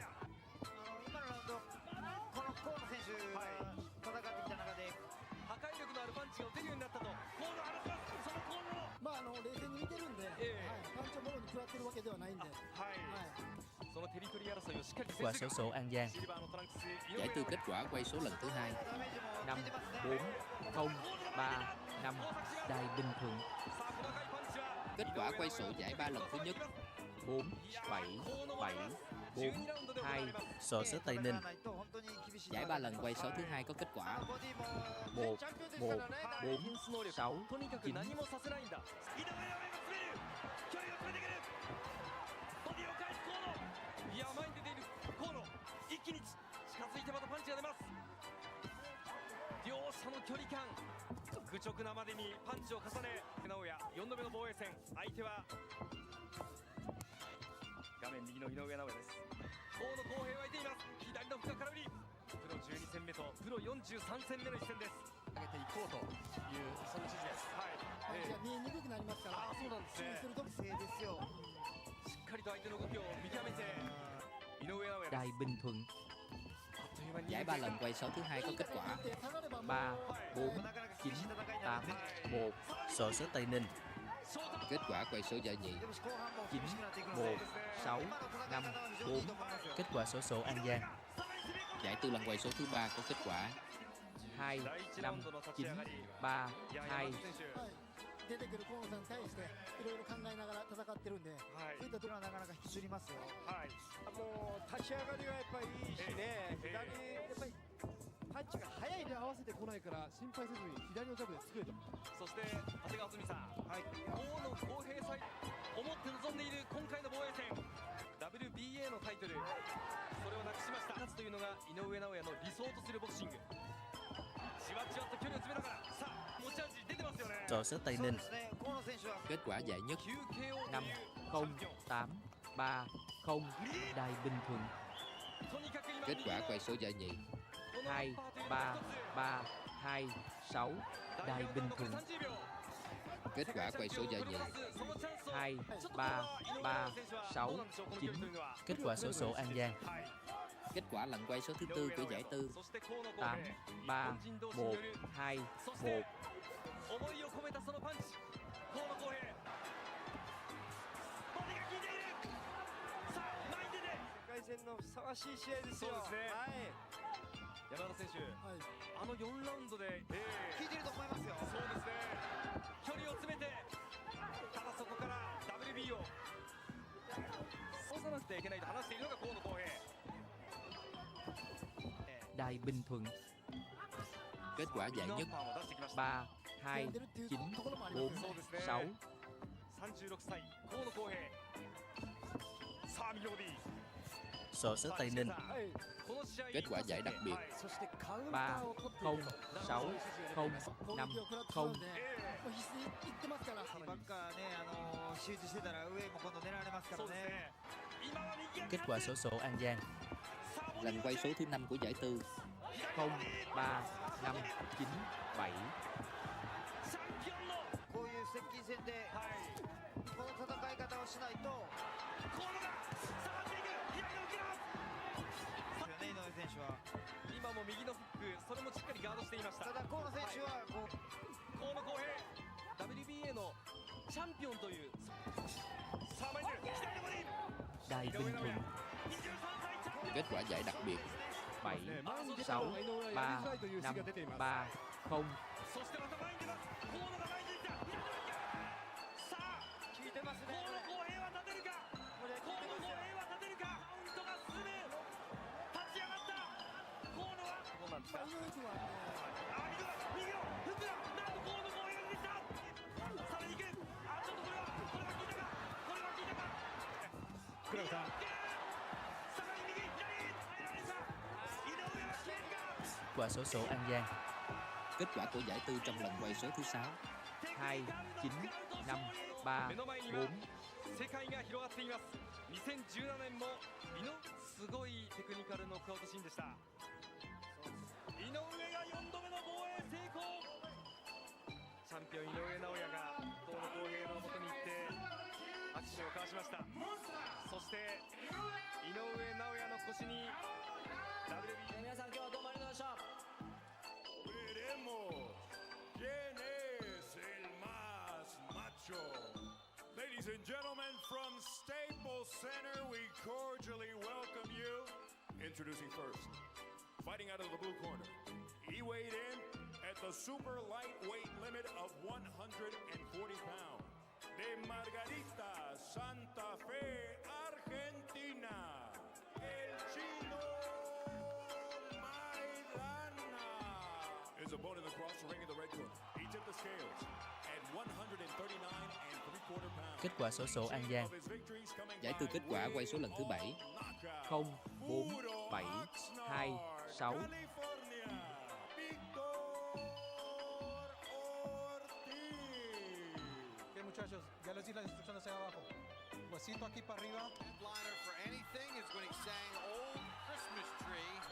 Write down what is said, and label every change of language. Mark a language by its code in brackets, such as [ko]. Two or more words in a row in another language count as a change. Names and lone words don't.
[ja] 今のラウンドこの河野選手が戦ってきた中で破壊力のあるパンチが打てるようになったと河野話します。その河野の冷静に見てるんで、パンチをもろに食らってるわけではないんで、そのテリトリー争いをしっかり [vi] Kết quả xổ số An Giang. Giải tư kết quả quay số lần thứ 2. 5, 4, 0, 3, 5. Đài Bình Thuận. Kết quả quay số giải 3 lần thứ nhất. 4, 7, 7, 4, 2. Xổ số Tây Ninh. Giải 3 lần quay số thứ 2 có kết quả 1, 1, 4, 6, 9. [ja] いや前に出ている河野、一気に近づいてまたパンチが出ます。両者の距離感、愚直なまでにパンチを重ね、直哉4度目の防衛戦、相手は画面右の井上尚弥です。河野公平はいています。左の深空振り、プロ12戦目とプロ43戦目の一戦です。上げていこうというその指示です。パンチが見えにくくなりますから、そうなんですね。注意すると正ですよ。しっかりと相手の動きを見極めて井上尚弥。 [vi] Đài Bình Thuận. Giải 3 lần quay số thứ 2 có kết quả 3, 4, 9, 8, 1. Xổ số Tây Ninh. Kết quả quay số giải nhì 9, 1, 6, 5, 4. Kết quả xổ số An Giang. Giải tư lần quay số thứ 3 có kết quả 2, 5, 9, 3, 2. [ja] 出てくる河野さんに対していろいろ考えながら戦ってるんで、そういったところはなかなか引きずりますよ。もう立ち上がりがやっぱりいいしね、左やっぱりパンチが速いで合わせてこないから心配せずに左のジャブで作れと。そして長谷川澄さん、河野公平さん思って臨んでいる今回の防衛戦 WBA のタイトル、それをなくしました。勝つというのが井上尚弥の理想とするボクシング。じわじわと距離を詰めながら、さあ持ち味出てますよね。 [vi] Xổ số Tây Ninh. Kết quả giải nhất 5, 0, 8, 3, 0. Đài Bình Thuận. Kết quả quay số giải nhì 2, 3, 3, 2, 6. Đài Bình Thuận. Kết quả quay số giải nhì 2, 3, 3, 6, 9. Kết quả xổ số An Giang. Kết quả lần quay số thứ 4 của giải tư 8, 3, 1, 2, 1. [ja] 思いを込めたそのパンチ、河野公平、ボディが効いている。さあ前に出て、世界戦のふさわしい試合ですよ。そうですね。山田選手、あの4ラウンドで効いてると思いますよ。そうですね。距離を詰めて、ただそこから WB を押さなくてはいけないと話しているのが河野公平。 [vi] Đài Bình Thuận. Kết quả giải nhất 3, 2, 9, 4, 6. [ja] 36 歳、河野公平。さあ右ボディ。 [vi] Xổ số Tây Ninh. Kết quả giải đặc biệt 3, 0, 6, 0, 5, 0. [ja] ばっかね、集中してたら上も今度狙われますからね。 [vi] Kết quả xổ số An Giang. lần quay số thứ 5 của giải tư. 0, 3, 5, 9, 7. [ja] こういう接近戦で、この戦い方をしないと。井上選手は今も右のフック、それもしっかりガードしていました。ただ河野選手はこう、河野公平 WBA のチャンピオンという。さあ前に左のボディ。 [vi] Đài Bình Thuận. Kết quả giải đặc biệt 7, 6, 3, 5, 3, 0. [ja] そしてまた前に出ます。河野が前に出た。さあ効いてますね。河野公平は立てるか。河野公平は立てるか。カウントが進む。立ち上がった。河野はどうなんですか。右のフックだ。なんと河野公平が出てきた。さらに行く。あ、ちょっとこれは効いたか。これは効いたか。クラブさん。 [vi] Quả xổ số An Giang. Kết quả của giải tư trong lần quay số thứ 6. 2, 9, 5, 3, 4. [ja] 世界が広がっています。2017年もすごいテクニカルノックアウトシーンでした。井上が4度目の防衛成功。チャンピオン井上尚弥が河野公平の元に行って握手を交わしました。そして井上尚弥の腰に WB 皆さん今日はどうもありがとうございました。 [es] ¿Quién es el más macho? [en] Ladies and gentlemen, from Staples Center, we cordially welcome you. Introducing first, fighting out of the blue corner. He weighed in at the super lightweight limit of 140 pounds. De Margarita, Santa Fe, Argentina, el chino his opponent across the ring in the red corner. He tipped the scales at 139 3/4 pounds. [vi] Kết quả xổ số An Giang. Giải tư kết quả quay số lần thứ 7. 0, 4, 7, 2, 6. [es] Ok, muchachos, ya les di las instrucciones hacia abajo. Huesito aquí para arriba. [en] Headliner for anything is when he sang Old Christmas Tree.